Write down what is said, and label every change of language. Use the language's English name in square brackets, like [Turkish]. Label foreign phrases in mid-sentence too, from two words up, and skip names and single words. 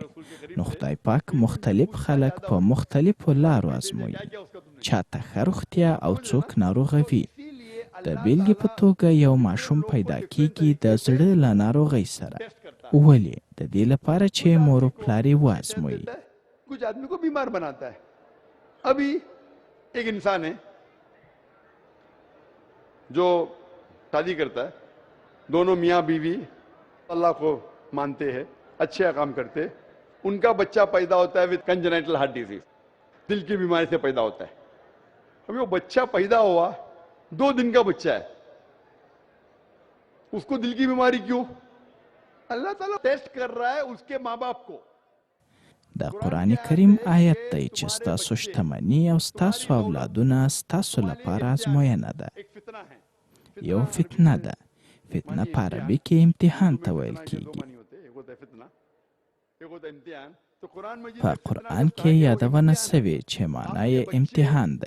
[Pashto] نو خدای پاک مختلف خلک په مختلفو لارو ازموي. چاته ښه روغتیا او څوک ناروغه وي. د بیلګې په توګه یو ماشوم پیدا کیږي د زړه له ناروغۍ سره. ولې؟ د دې لپاره چې مور و پلار یې وازموي. [Hindi] कुछ आदमी को बीमार बनाता है। अभी एक इंसान है जो शादी करता है, दोनों मियाँ बीवी अल्लाह को मानते हैं, अच्छे काम करते हैं, उनका बच्चा पैदा होता है [English] with congenital heart disease, [Hindi] दिल की बीमारी से पैदा होता है। अभी वो बच्चा पैदा हुआ 2 दिन का बच्चा है, उसको दिल की बीमारी क्यों? अल्लाह ताला टेस्ट कर रहा है उसके माँ बाप को। [Pashto] د قرآن کریم آیت دی چې ستاسو شتمني او ستاسو اولادونه ستاسو لپاره ازموینه ده. یو فتنه ده. فتنه په عربي کې امتحان ته ویل کیږي. په قرآن کې یادونه سوې چې معنا یې امتحان دی.